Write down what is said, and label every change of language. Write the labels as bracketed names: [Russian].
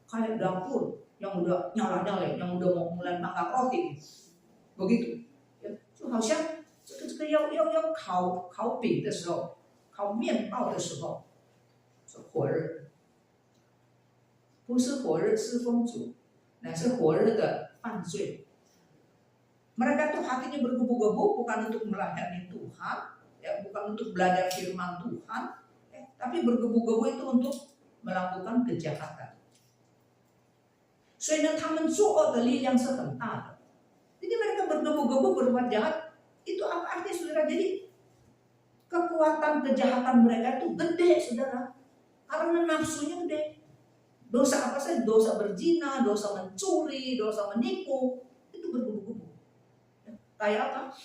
[Indonesian] Kayak dapur yang udah nyala-nyala, yang udah mau mulai makan roti, begitu. [Chinese] 就好像这个要烤饼的时候，烤面包的时候，是火热，不是火热侍奉主，乃是火热的犯罪。 [Indonesian] Mereka tuh hatinya bergebu-gebu bukan untuk melayani Tuhan, ya, bukan untuk belajar firman Tuhan, ya, tapi bergebu-gebu itu untuk melakukan kejahatan. [Chinese] 所以呢，他们作恶的力量是很大的。 [Indonesian] Jadi mereka bergebu-gebu berbuat jahat, itu apa artinya saudara? Jadi kekuatan kejahatan mereka itu gede saudara, karena nafsunya gede. Dosa apa saja, dosa berzina, dosa mencuri, dosa menipu, itu bergebu-gebu. Kayak apa?